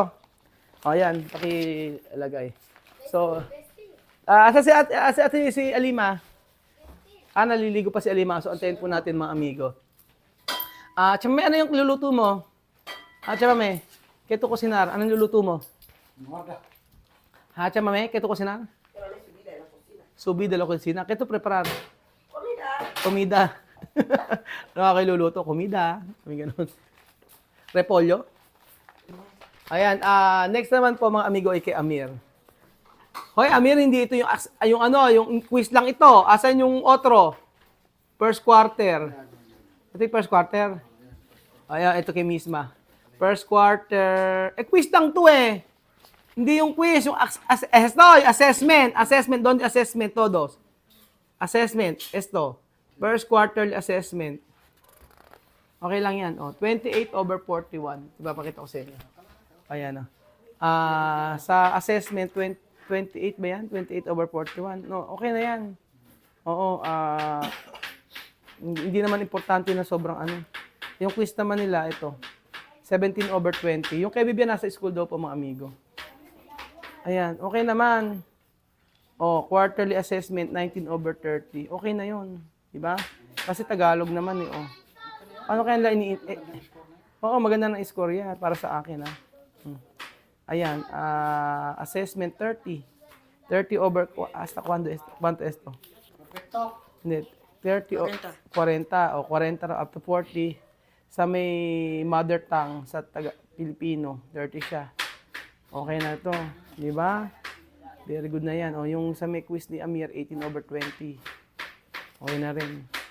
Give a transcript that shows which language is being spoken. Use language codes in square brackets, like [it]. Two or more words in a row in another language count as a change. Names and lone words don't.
[tl] Ayan, pakilagay. So, asan si Alima? Naliligo pa si Alima. So, antayin po natin mga amigo. Chamame, ano yung luluto mo? Chamame, [es] keto kusinar. [tl] Anong luluto mo? Chamame, [es] keto cocinar? Subí de la cocina. ¿Qué tú preparar? Comida. [tl] Ano ka kayo luluto? Comida. May ganun. Repolyo. Ayan. Next naman po mga amigo ay kay Amir. Hoy, Amir, hindi ito yung quiz lang ito. Asan yung otro? [en] First quarter. [tl] Ito yung [en] first quarter. [tl] Ayan, ito kay Misma. [en] First quarter. [tl] Quiz lang to eh. Hindi yung quiz, yung assessment. [es] Assessment, don't assessment todos. Assessment, esto. [en] First quarterly assessment. [tl] Okay lang yan. 28/41. Ipapakita ko sa inyo. Ayan. Sa assessment, 28 ba yan? 28/41. No, okay na yan. Oo. Hindi naman importante na sobrang ano. Yung quiz naman nila, ito. 17/20. Yung kay Vivian nasa school daw po mga amigo. Ayan, okay naman. [en] Quarterly assessment, [tl] 19/30. Okay na yon, di ba? Kasi Tagalog naman eh. Ano kaya nila maganda ng score yan para sa akin ha. Ayan, assessment 30. [es] 30/hasta cuando esto? Perfecto. [tl] Hindi, 40 up to 40. Sa may [en] mother tongue [tl] sa Filipino, 30 siya. Okay na to, di ba? [en] Very good [tl] na yan. Yung sa may quiz ni Amir, 18/20. Okay na rin.